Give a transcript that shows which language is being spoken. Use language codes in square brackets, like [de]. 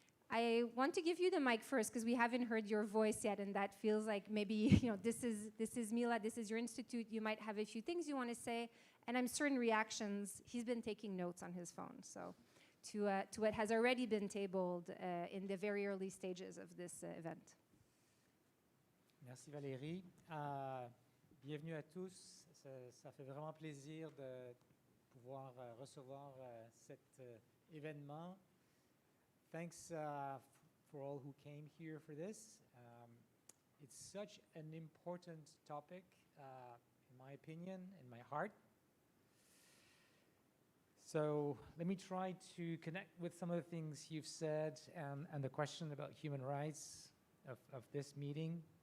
[en] I want to give you the mic first because we haven't heard your voice yet, and that feels like maybe this is Mila, this is your institute. You might have a few things you want to say, and I'm certain reactions. He's been taking notes on his phone, so to what has already been tabled in the very early stages of this event. [fr] Merci Valérie. Bienvenue à tous. Ça fait vraiment plaisir de pouvoir recevoir cet événement. [en] Thanks for all who came here for this. It's such an important topic, in my opinion, in my heart. So let me try to connect with some of the things you've said and the question about human rights of this meeting.